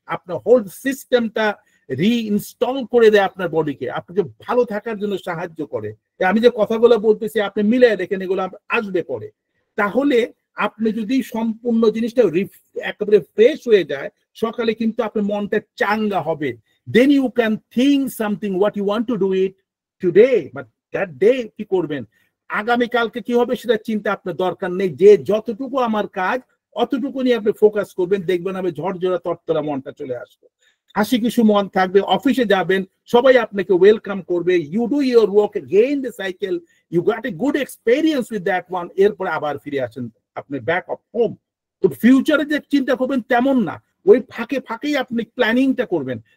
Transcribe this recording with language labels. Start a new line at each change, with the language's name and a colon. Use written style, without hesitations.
Bangla: আপনার হোল সিস্টেমটা রিইনস্টল করে দেয় আপনার বডিকে, আপনাকে ভালো থাকার জন্য সাহায্য করে। আমি যে কথাগুলো বলতেছি আপনি মিলিয়ে দেখেন, এগুলো আসবে পরে। তাহলে আপনি যদি সম্পূর্ণ জিনিসটা একেবারে ফ্রেশ হয়ে যায়, সকালে কিন্তু আপনার মনটা চাঙ্গা হবে।
English: Then you can think something what you want to do it today, but that day
Bangla: কি করবেন, আগামীকালকে কি হবে সেটা চিন্তা আপনার দরকার নেই। যে যতটুকু আমার কাজ অতটুকু নিয়ে আপনি ফোকাস করবেন, দেখবেন আমি ঝরঝরা তরতরা মনটা চলে আসবে, হাসি কিছু মন থাকবে। অফিসে যাবেন, সবাই আপনাকে ওয়েলকাম করবে।
English: You do your work, gain the cycle, you got a good experience with that one.
Bangla: এরপরে আবার ফিরে আসেন আপনি ব্যাক অফ হোম। তো ফিউচারে যে চিন্তা করবেন তেমন না, ওই ফাঁকে ফাঁকেই আপনি প্ল্যানিংটা করবেন।